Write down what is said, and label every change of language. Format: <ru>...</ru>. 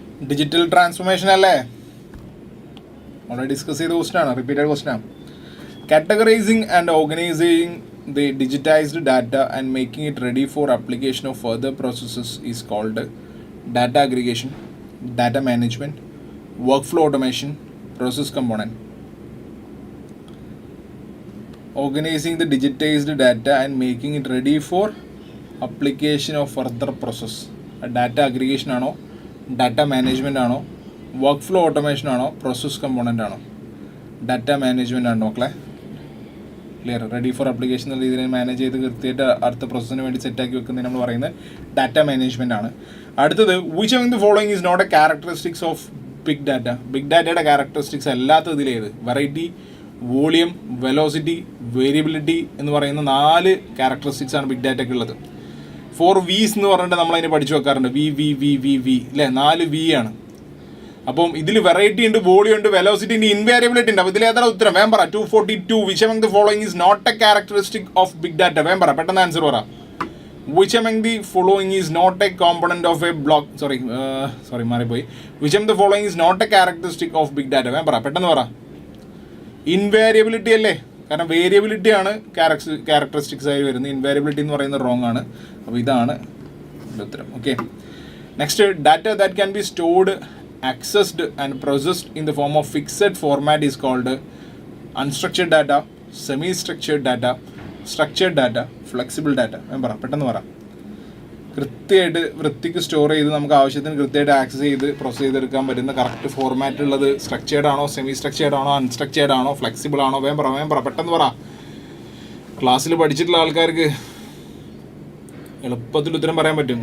<ml>Digital transformation അല്ലേ, already discuss ചെയ്ത question ആണ്, റിപ്പീറ്റഡ് ക്വസ്റ്റ്യൻ ആണ്.</ml> <en>Categorising and organising the digitised data and making it ready for application of further processes is called data aggregation, data management, workflow automation, process component. Organizing the digitized data and making it ready for application of further process. Data aggregation</en> <ml>ആണോ,</ml> <en>data management ആണോ, workflow automation ആണോ, process component ആണോ?</en> <ml>Data management ആണ് മക്കളെ. Clear. Ready for application എന്ന രീതിയിൽ manage ചെയ്ത് കൃത്യമായിട്ട് അടുത്ത പ്രോസസ്സിന് വേണ്ടി സെറ്റാക്കി വെക്കുന്നതിന് നമ്മൾ പറയുന്നത് ഡാറ്റ മാനേജ്മെൻറ്റ് ആണ്.</ml> <en>അടുത്തത് which among the following is not a characteristics of big data.</en> <ml>Big ഡാറ്റയുടെ ക്യാരക്ടറിസ്റ്റിക്സ് അല്ലാത്ത ഇതിലേത്? വെറൈറ്റി, വോളിയം, വെലോസിറ്റി, വേരിയബിലിറ്റി എന്ന് പറയുന്ന 4 ക്യാരക്ടറിസ്റ്റിക്സ് ആണ് ബിഗ് ഡാറ്റയ്ക്ക് ഉള്ളത്. 4 V's എന്ന് പറഞ്ഞിട്ട് നമ്മളതിനെ പഠിച്ചു വെക്കാറുണ്ട്. വി അല്ലേ, 4 V ആണ്. അപ്പം ഇതിൽ വെറൈറ്റി ഉണ്ട്, വോളിയം ഉണ്ട്, വെലോസിറ്റി ഉണ്ട്, ഇൻവേരിയബിലിറ്റി ഉണ്ട്. അപ്പോൾ ഇതിലേതാണ് ഉത്തരം? വേം പറ. 242.</ml> <en>Which among the following is not a characteristic of big data?</en> <ml>വേം പറ, പെട്ടെന്ന് ആൻസർ പറ.</ml> <en>Which among the following is not a component of a block?</en> <ml>മാറിപ്പോയി.</ml> <en>Which among the following is not a characteristic of big data?</en> <ml>വേം പറ, പെട്ടെന്ന് പറ. ഇൻവേരിയബിലിറ്റി അല്ലേ, കാരണം വേരിയബിലിറ്റി ആണ് ക്യാരക്ടറിസ്റ്റിക്സ് ആയി വരുന്നത്. ഇൻവേരിയബിലിറ്റി എന്ന് പറയുന്നത് റോങ് ആണ്. അപ്പോൾ ഇതാണ് ഉത്തരം. Okay, next.</ml> <en>Data that can be stored, accessed and processed in the form of fixed format is called unstructured data, semi-structured data, structured data, flexible data.</en> <ml>പറ, പെട്ടെന്ന് പറ. കൃത്യമായിട്ട് വൃത്തിക്ക് സ്റ്റോർ ചെയ്ത് നമുക്ക് ആവശ്യത്തിന് കൃത്യമായിട്ട് ആക്സസ് ചെയ്ത് പ്രോസസ് ചെയ്തെടുക്കാൻ പറ്റുന്ന കറക്റ്റ് ഫോർമാറ്റ് ഉള്ളത് സ്ട്രക്ചേർഡ് ആണോ, സെമി സ്ട്രക്ചേർഡ് ആണോ, അൺസ്ട്രക്ചേർഡ് ആണോ, ഫ്ലെക്സിബിൾ ആണോ? വേം പറ, പെട്ടെന്ന് പറ. ക്ലാസ്സിൽ പഠിച്ചിട്ടുള്ള ആൾക്കാർക്ക് എളുപ്പത്തിൽ ഉത്തരം പറയാൻ പറ്റും.</ml>